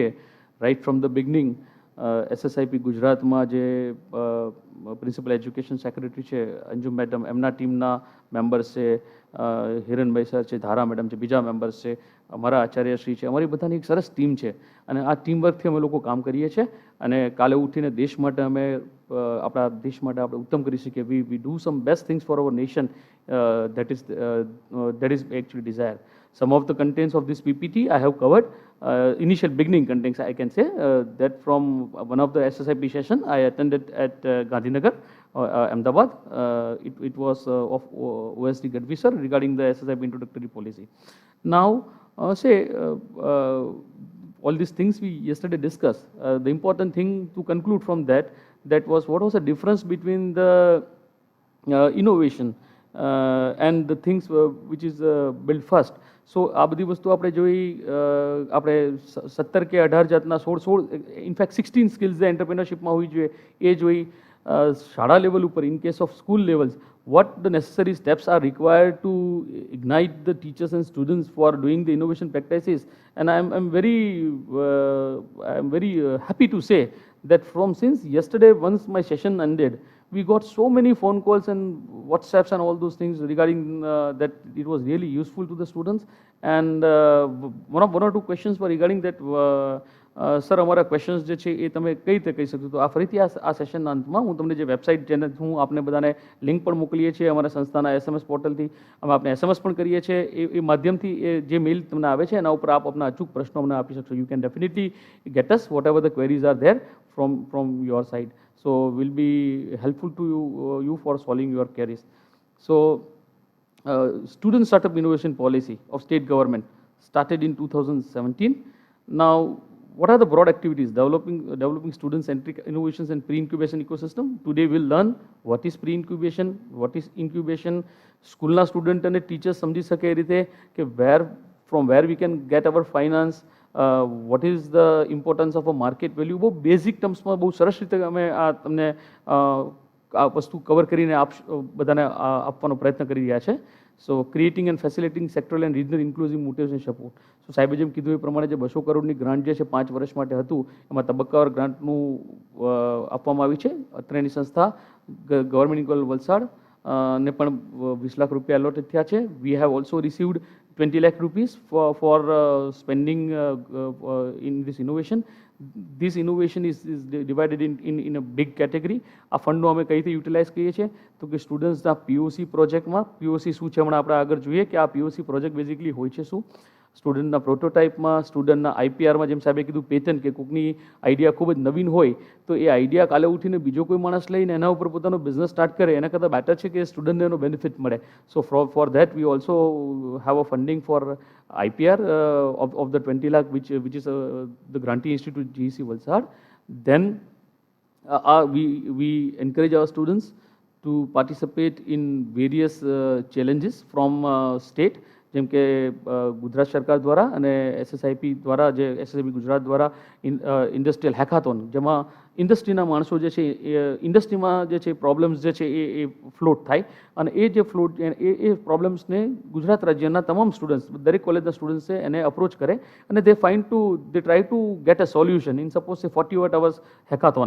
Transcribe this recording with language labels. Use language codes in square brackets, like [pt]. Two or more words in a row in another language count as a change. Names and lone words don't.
[en] right from the beginning [gu] એસએસઆઈપી ગુજરાતમાં જે [en] principal education secretary [gu] છે અંજુમ મેડમ, એમના ટીમના મેમ્બર્સ છે, હિરણભાઈ સર છે, ધારા મેડમ છે, બીજા મેમ્બર્સ છે, અમારા આચાર્યશ્રી છે, અમારી બધાની એક સરસ ટીમ છે અને આ ટીમવર્કથી અમે લોકો કામ કરીએ છીએ અને કાલે ઉઠીને દેશ માટે અમે આપણા દેશ માટે આપણે ઉત્તમ કરી શકીએ. [en] we do some best things for our nation, that is actually desire. Some of the contents of this PPT I have covered. Initial beginning contents I can say that from one of the SSIP session I attended at Gandhinagar, Ahmedabad. It was of OSD Gadvi sir regarding the SSIP introductory policy. Now all these things we yesterday discussed. The important thing to conclude from that was what was the difference between the innovation and the things which is build first. [gu] સો આ બધી વસ્તુ આપણે જોઈ, આપણે 17 કે 18 જાતના 16 ઇનફેક્ટ 16 સ્કિલ્સ એન્ટરપ્રિનરશિપમાં હોવી જોઈએ એ જોઈ. શાળા લેવલ ઉપર, [en] in case of school levels, what the necessary steps are required to ignite the teachers and students for doing the innovation practices. And I'm very happy to say that from since yesterday, once my session ended, we got so many phone calls and WhatsApps and all those things regarding that it was really useful to the students. And one or two questions were regarding that. [gu] સર, અમારા ક્વેશ્ચન્સ જે છે એ તમે કઈ રીતે કહી શકશો? તો આ ફરીથી આ સેશનના અંતમાં હું તમને જે વેબસાઇટ, જેને હું આપને બધાને લિંક પણ મોકલીએ છીએ અમારા સંસ્થાના SMS પોર્ટલથી, અમે આપણે SMS પણ કરીએ છીએ, એ માધ્યમથી એ જે મેઇલ તમને આવે છે એના ઉપર આપ આપના અચૂક પ્રશ્નો અમને આપી શકશો. [en] you can definitely get us whatever the queries are there from your side. so will be helpful to you for solving your queries. So student startup innovation policy of state government started in 2017. Now, what are the broad activities? Developing student-centric innovations and pre-incubation ecosystem. Today we'll learn what is pre-incubation, what is incubation. Schoolna student and teachers [gu] સમજી શકે એ રીતે કે [en] from where we can get our finance, what is the importance of a market value. [gu] બહુ બેઝિક ટર્મ્સમાં બહુ સરસ રીતે અમે તમને આ વસ્તુ કવર કરીને બધાને આપવાનો પ્રયત્ન કરી રહ્યા છે. [en] so creating and facilitating sectoral and regional inclusive motivation support. [gu] સો સાહેબે જેમ કીધું એ પ્રમાણે જે 200 કરોડની ગ્રાન્ટ જે છે 5 વર્ષ માટે હતું, એમાં તબક્કાવાર ગ્રાન્ટનું આપવામાં આવી છે. અત્રેની સંસ્થા ગવર્મેન્ટ ઇક્વલ વલસાડ ને પણ 20 લાખ રૂપિયા એલોટેડ થયા છે. [en] we have also received 20 lakh rupees for spending in this innovation. This innovation is divided in a big category. [gu] આ ફંડનો અમે કઈ રીતે યુટિલાઇઝ કરીએ છીએ તો કે સ્ટુડન્ટ્સના POC પ્રોજેક્ટમાં, POC શું છે હમણાં આપણે આગળ જોઈએ કે આ POC પ્રોજેક્ટ બેઝિકલી હોય છે શું, સ્ટુડન્ટના પ્રોટોટાઇપમાં, સ્ટુડન્ટના IPRમાં, જેમ સાહેબે કીધું પેટન્ટ, કે કોઈકની આઈડિયા ખૂબ જ નવીન હોય તો એ આઈડિયા કાલે ઉઠીને બીજો કોઈ માણસ લઈને એના ઉપર પોતાનો બિઝનેસ સ્ટાર્ટ કરે એના કરતાં બેટર છે કે સ્ટુડન્ટને એનો બેનિફિટ મળે. [en] so for that we also have a funding for IPR of the 20 lakh which is the Grantee Institute GEC Valsad. Then we encourage our students to participate in various challenges from state, [gu] જેમ કે ગુજરાત સરકાર દ્વારા અને SSIP દ્વારા, જે SSIP ગુજરાત દ્વારા ઇન્ડસ્ટ્રીયલ હેકાથોન, જેમાં ઇન્ડસ્ટ્રીના માણસો જે છે ઇન્ડસ્ટ્રીમાં જે છે પ્રોબ્લેમ્સ જે છે એ ફ્લોટ થાય અને એ જે ફ્લોટ એ પ્રોબ્લેમ્સને ગુજરાત રાજ્યના તમામ સ્ટુડન્ટ્સ, દરેક કોલેજના સ્ટુડન્ટ્સે એને અપ્રોચ કરે અને [en] they try to get a solution in suppose [gu] 48 hours હેકાથોન.